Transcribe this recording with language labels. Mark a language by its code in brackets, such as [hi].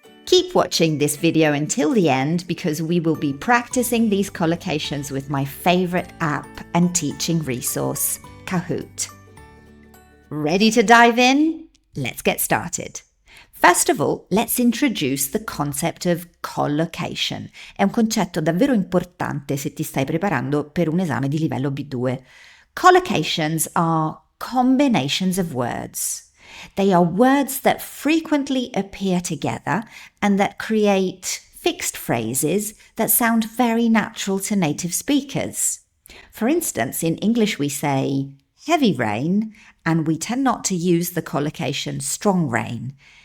[en] Keep watching this video until the end because we will be practicing these collocations with my favorite app and teaching resource, Kahoot. Ready to dive in? Let's get started. First of all, let's introduce the concept of collocation. [it] È un concetto davvero importante se ti stai preparando per un esame di livello B2. [en] Collocations are combinations of words. They are words that frequently appear together and that create fixed phrases that sound very natural to native speakers. For instance, in English we say heavy rain, and we tend not to use the collocation strong rain.